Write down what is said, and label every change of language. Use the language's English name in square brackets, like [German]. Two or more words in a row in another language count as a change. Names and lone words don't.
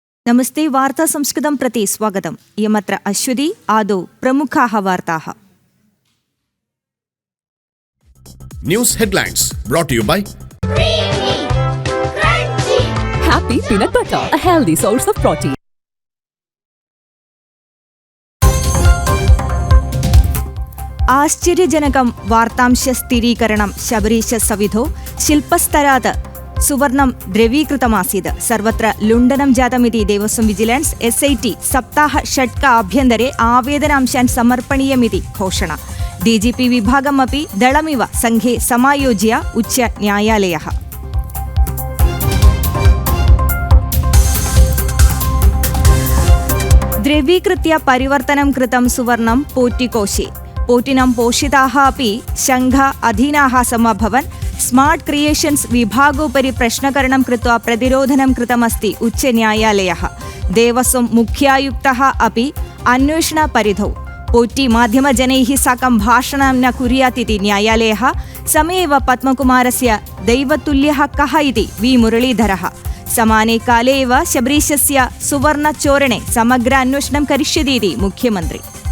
[Sanskrit] नमस्ते वार्ता संस्कृतं प्रति स्वागतम्। इयमत्र अश्वती। आदौ प्रमुखाः वार्ताः। [English] News headlines brought to you by Creamy, crunchy, Happy Peanut Butter, a healthy source of protein. [Sanskrit] ആശ്ചര്യജനകം വാർത്താംശ സ്ഥിരീകരണം ശബരീശ സവിധോ ശില്പസ്തരാത് സുവർണം ദ്രവീകൃതമാസീത് സർവത്ര ലുണ്ഠനം ജാതമിതി ദേവസ്വം വിജിലൻസ് SIT സപ്താഹ षट्क ആഭ്യന്തരെ ആവേദനാംശാൻ സമർപ്പണീയമിതി ഘോഷണ DGP വിഭാഗമപി ദളമിവ സംഘേ സമായോജ്യ ഉच्च ന്യായാലയഃ ദ്രവീകൃത്യ പരിവർത്തനം കൃതം സുവർണം പോറ്റികോശേ പോറ്റിനം പോഷിതാः अपि शङ्घ अधीनाः समभवन् स्मार्ट् क्रिएशन्स् विभागोपरि प्रश्नकरणं कृत्वा प्रतिरोधनं कृतमस्ति उच्चन्यायालयः देवस्वं मुख्यायुक्तः अपि अन्वेषणपरिधौ पोट्टि माध्यमजनैः साकं भाषणं न कुर्यात् इति न्यायालयः समयेव पद्मकुमारस्य दैवतुल्यः कः इति V मुरलीधरः समाने काले एव शबरीशस्य सुवर्णचोरणे समग्र अन्वेषणं करिष्यति इति मुख्यमन्त्री